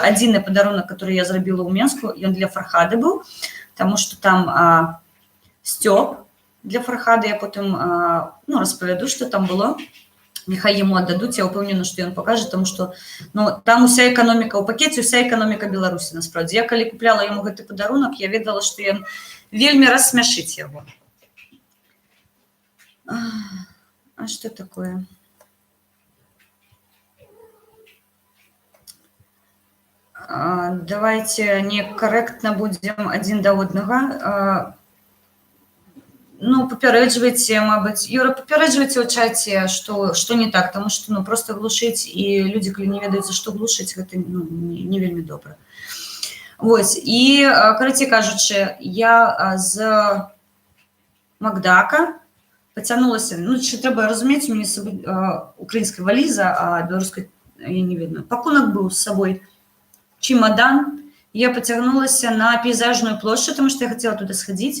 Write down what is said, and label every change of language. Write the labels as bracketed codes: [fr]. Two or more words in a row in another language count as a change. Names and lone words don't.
[be] Адзіны падарунак, который я зрабіла ў Менску, ён для Фархады быў, таму што там сцёп для Фархады, я потым распавяду, што там было. Няхай яму аддадуць, я ўпэўнена, што ён пакажа, таму што там уся эканоміка ў пакеце, уся эканоміка Беларусі, насправдзе. Я калі купляла яму гэты падарунак, я ведала, што ён вельмі рассмяшыць яго. А што такое? [ru] Давайте некорректно будем один до одного. [be] Ну, папярэджвайце, мабыць, Юра, папярэджвайце ў чаце, што не так, таму што, ну, просто глушыць, і людзі, калі не ведаюць, за што глушыць, гэта, ну, не вельмі добра. Вось, і, карацей кажучы, я з Макдака пацягнулася, ну, ще трэба разумець, у мяне з сабой украінская валіза, а беларускай, я не ведаю, пакунак быў з сабой, чемодан, я пацягнулася на пейзажную плошчу, таму што я хацела туды схадзіць.